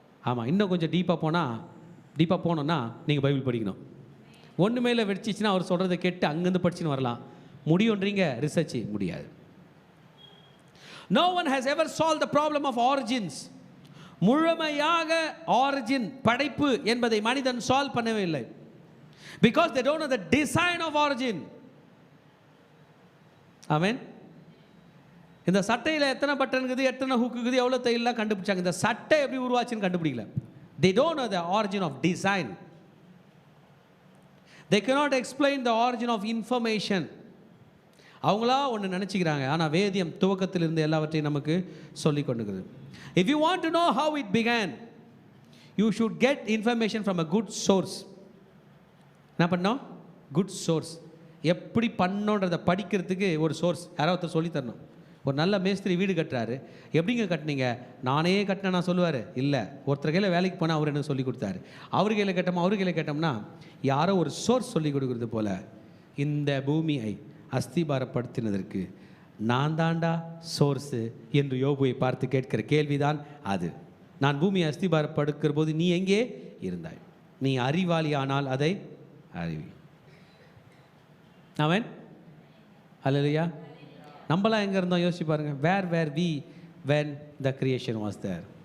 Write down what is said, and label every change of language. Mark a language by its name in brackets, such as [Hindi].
[Tamil] ஆமாம், இன்னும் கொஞ்சம் டீப்பாக போனோன்னா நீங்கள் பைபிள் படிக்கணும். ஒன்றுமே இல்லை வெடிச்சிச்சுன்னா அவர் சொல்கிறத கேட்டு அங்கேருந்து படிச்சுன்னு வரலாம். முடியுன்றீங்க, ரிசர்ச் முடியாது. [English] No one has ever solved the problem of origins. [Tamil] முழுமையாக ஆரிஜின், படைப்பு என்பதை மனிதன் சால்வ் பண்ணவே இல்லை. [English] Because they don't know the design of origin. Amen. [Tamil] இந்த சட்டையில் எத்தனை பட்டன் இருக்குது, எத்தனை ஹூக் இருக்குது, எவ்வளோ தையெல்லாம் கண்டுபிடிச்சாங்க. இந்த சட்டை எப்படி உருவாச்சுன்னு கண்டுபிடிக்கல. [English] They don't know the origin of design. They cannot explain the origin of information. [Tamil] அவங்களா ஒன்று நினச்சிக்கிறாங்க, ஆனால் வேதியம் துவக்கத்திலிருந்து எல்லாவற்றையும் நமக்கு சொல்லி கொண்டுக்குது. [English] If you want to know how it began, you should get information from a good source. [Tamil] என்ன பண்ணோம்? [English] Good source. [Tamil] எப்படி பண்ணோன்றதை படிக்கிறதுக்கு ஒரு சோர்ஸ் யாராவது சொல்லி தரணும். ஒரு நல்ல மேஸ்திரி வீடு கட்டுறாரு, எப்படிங்க கட்டினீங்க? நானே கட்டினேன் நான் சொல்லுவார்? இல்லை, ஒருத்தர் கையில் வேலைக்கு போனால் அவர் எனக்கு சொல்லி கொடுத்தாரு. அவர் கையில் கேட்டோம், அவர் கையில் கேட்டோம்னா யாரோ ஒரு சோர்ஸ் சொல்லி கொடுக்குறது போல். இந்த பூமியை அஸ்திபாரப்படுத்தினதற்கு நான் தாண்டா சோர்ஸு என்று யோபுவை பார்த்து கேட்கிற கேள்விதான் அது. நான் பூமியை அஸ்திபாரப்படுக்கிற போது நீ எங்கே இருந்தாய்? நீ அறிவாளி ஆனால் அதை அறிவி. அவன் அல்லையா? நம்மளாம் எங்கே இருந்தோம் யோசிச்சு பாருங்க. Where we [English] when the creation was there.